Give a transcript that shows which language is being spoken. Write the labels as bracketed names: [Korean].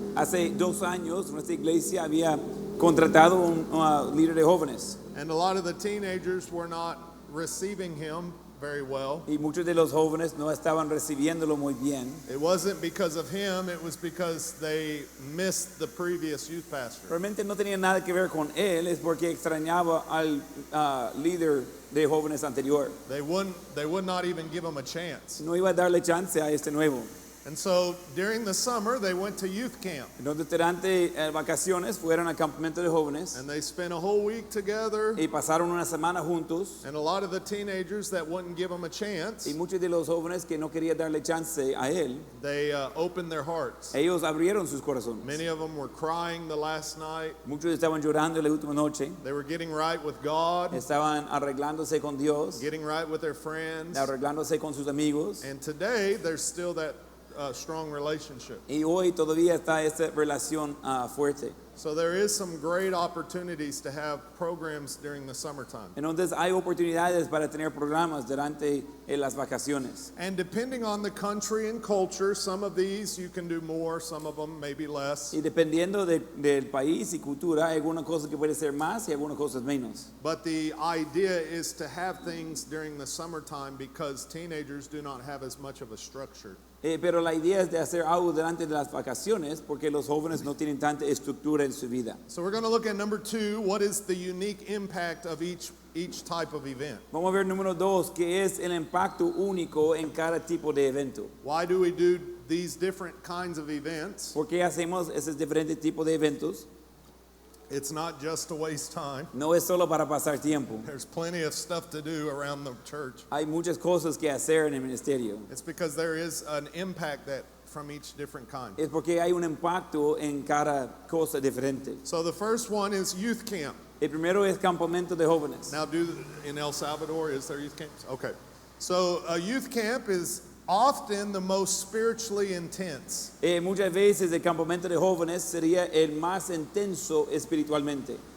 [Spanish] Hace 2 años nuestra iglesia había contratado un líder de jóvenes [English] And a lot of the teenagers were not receiving him very well. [Spanish] y muchos de los jóvenes no estaban recibiéndolo muy bien. [English] It wasn't because of him, it was because they missed the previous youth pastor. [Spanish] Realmente no tenía nada que ver con él, es porque extrañaba al líder de jóvenes anterior. [English] They would not even give him a chance. [Spanish] No iba a darle chance a este nuevo. [English] And so during the summer, they went to youth camp. [Spanish] Entonces durante vacaciones fueron al campamento de jóvenes [English] And they spent a whole week together. [Spanish] y pasaron una semana juntos. [English] And a lot of the teenagers that wouldn't give him a chance, [Spanish] Y muchos de los jóvenes que no querían darle chance a él, [English] they opened their hearts. [Spanish] ellos abrieron sus corazones. [English] Many of them were crying the last night. [Spanish] Muchos estaban llorando la última noche, [English] They were getting right with God, [Spanish] estaban arreglándose con Dios, [English] getting right with their friends. [Spanish] arreglándose con sus amigos. [English] And today, there's still that strong relationship. [Spanish] Y hoy todavía está esta relación fuerte. [English] So there is some great opportunities to have programs during the summertime. [Spanish] Entonces hay oportunidades para tener programas durante las vacaciones. [English] And depending on the country and culture, some of these you can do more, some of them maybe less. [Spanish] Y dependiendo del país y cultura, hay algunas cosas que puede ser más y algunas cosas menos. [English] But the idea is to have things during the summertime because teenagers do not have as much of a structure. [Spanish] Pero la idea es de hacer algo durante las vacaciones porque los jóvenes no tienen tanta estructura en su vida. [English] So we're going to look at number 2, what is the unique impact of each type of event? [Spanish] Vamos a ver número 2, que es el impacto único en cada tipo de evento. [English] Why do we do these different kinds of events? [Spanish] ¿Por qué hacemos esos diferentes tipos de eventos? [English] It's not just to waste time. [Spanish] No es solo para pasar tiempo. [English] There's plenty of stuff to do around the church. [Spanish] Hay muchas cosas que hacer en el ministerio. [English] It's because there is an impact that from each different kind. [Spanish] Es porque hay un impacto en cada cosa diferente. [English] So the first one is youth camp. [Spanish] El primero es campamento de jóvenes. [English] Now, in El Salvador, is there youth camps? Okay. So a youth camp is often the most spiritually intense. [Spanish] Muchas veces el campamento de jóvenes sería el más intenso espiritualmente.